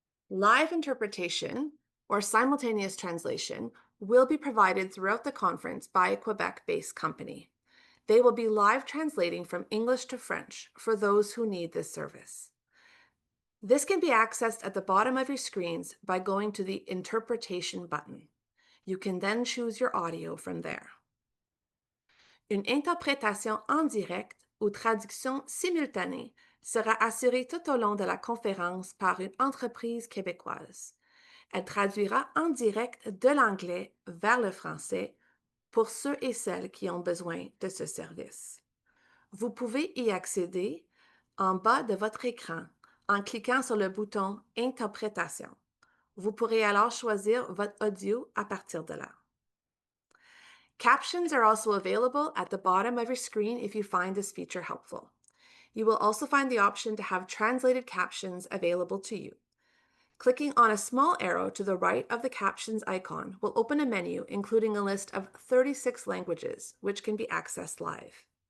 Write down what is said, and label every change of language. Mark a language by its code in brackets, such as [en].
[en] Live interpretation, or simultaneous translation, will be provided throughout the conference by a Quebec-based company. They will be live translating from English to French for those who need this service. This can be accessed at the bottom of your screens by going to the Interpretation button. You can then choose your audio from there. [fr] Une interprétation en direct ou traduction simultanée sera assurée tout au long de la conférence par une entreprise québécoise. Elle traduira en direct de l'anglais vers le français pour ceux et celles qui ont besoin de ce service. Vous pouvez y accéder en bas de votre écran en cliquant sur le bouton Interprétation. Vous pourrez alors choisir votre audio à partir de là. [en] Captions are also available at the bottom of your screen if you find this feature helpful. You will also find the option to have translated captions available to you. Clicking on a small arrow to the right of the captions icon will open a menu including a list of 36 languages, which can be accessed live.